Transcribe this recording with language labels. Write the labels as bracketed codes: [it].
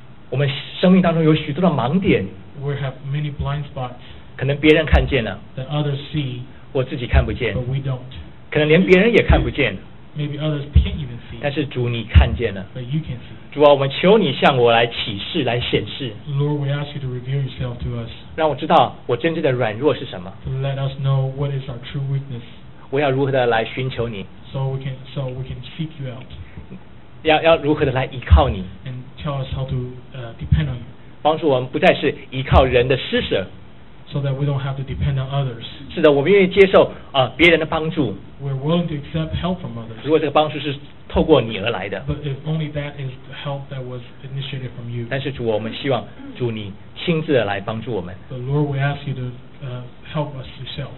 [zh] 我们生命当中有许多的盲点。 [en] We have many blind spots. [zh] 可能别人看见了。 [en] That others see. [zh] 我自己看不见。 [en] But we don't. [zh] 可能连别人也看不见。 [en] Maybe others can't even see. [zh] 但是主你看见了。 [en] But you can see. [zh] 主啊，我们求你向我来启示，来显示。 [en] Lord, we ask you to reveal yourself to us. [zh] 让我知道我真正的软弱是什么。 [en] To let us know what is our true weakness. [zh] 我要如何的来寻求你。 [en] So we can seek you out. [zh] 要如何的来依靠你。 [en] And tell us how to depend on you. [zh] 帮助我们不再是依靠人的施舍。 [en] So that we don't have to depend on others. [zh] 是的，我们愿意接受别人的帮助。 [en] We're willing to accept help from others. [zh] 如果这个帮助是透过你而来的。 [en] But if only that is the help that was initiated from you. [zh] 但是主，我们希望主你亲自来帮助我们。 [en] But Lord, we ask you to help us yourself.